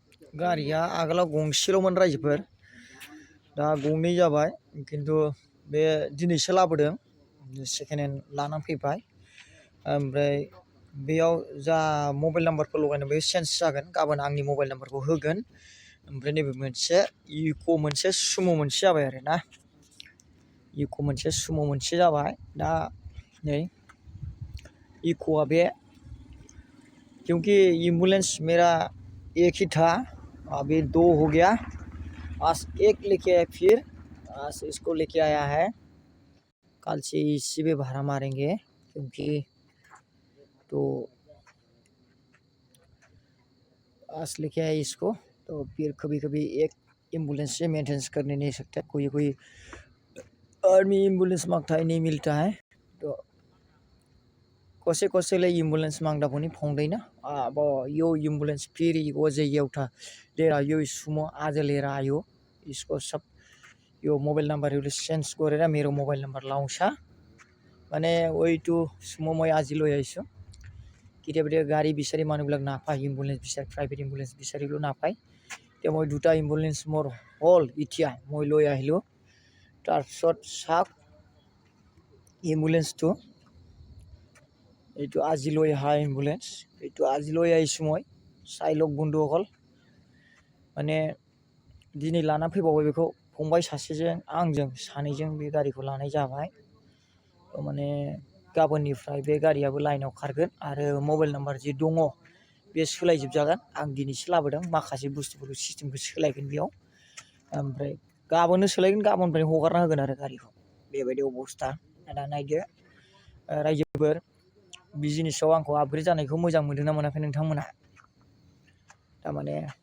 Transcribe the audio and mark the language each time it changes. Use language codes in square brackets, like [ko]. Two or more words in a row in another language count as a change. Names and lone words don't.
[brx] गारिया आगोलाव गंसेल'मोन रायजोफोर दा गंनै जाबाय खिन्थु बे दिनैसो लाबोदों [en] second hand [brx] लानानै फैबाय ओमफ्राय बेयाव जा मबाइल नाम्बारफोर लगायनो बे चेन्ज जागोन गाबोन आंनि मबाइल नाम्बारखौ होगोन ओमफ्राय नैबे मोनसे इक' मोनसे सुम' मोनसे जाबाय आरो ना इक' मोनसे सुम' मोनसे जाबाय दा नै इक'आ बे [hi] क्योंकि एम्बुलेंस मेरा एक ही था अभी 2 हो गया आज एक लेके आया फिर आज इसको लेके आया है कल से इसी पे भाड़ा मारेंगे क्योंकि तो आज लेके आया इसको तो फिर कभी कभी एक एम्बुलेंस से मेंटेनेंस करने नहीं सकता कोई कोई आर्मी एम्बुलेंस मांगता है नहीं मिलता है तो [ne] कसैले एम्बुलेंस माग्दा पनि पाउँदैन अब यो एम्बुलेंस फेरि अझै एउटा लिएर यो सुमो आज लिएर आयो यसको सब यो मोबाइल नम्बरहरू चेन्ज गरेर मेरो मोबाइल नम्बर लाउँछ माने ओइटु सुमो [as] মই আজি লৈ আহিছোঁ কেতিয়াবা গাড়ী বিচাৰি মানুহবিলাক নাপায় এম্বুলেন্স বিচাৰি [en] private ambulance [as] বিচাৰিলেও নাপায় এতিয়া মই দুটা এম্বুলেন্স মোৰ হ'ল এতিয়া মই লৈ আহিলোঁ তাৰপিছত চাওক এম্বুলেন্সটো এইটো আজি লৈ অহা এম্বুলেন্স এইটো আজি লৈ আহিছোঁ মই চাই লওক বন্ধুসকল [brx] माने दिनै लाना फैबावबाय बेखौ फंबाय सासेजों आंजों सानैजों बे गारिखौ लानाय जाबाय माने गाबोननिफ्राय बे गारियाबो लाइनाव खारगोन आरो मबाइल नाम्बार जि दङ बे सोलायजोबजागोन आं दिनैसो लाबोदों माखासे बुस्थुफोरखौ सिस्टेमखौ सोलायगोन बेयाव ओमफ्राय गाबोननो सोलायगोन गाबोननिफ्राय हगारना होगोन आरो गारिखौ बेबायदि अबस्था दा नायदो रायजोफोर बिजनेसाव आंखौ आपग्रेड जानायखौ मोजां मोनदोंना मोनाखै नोंथांमोना थारमाने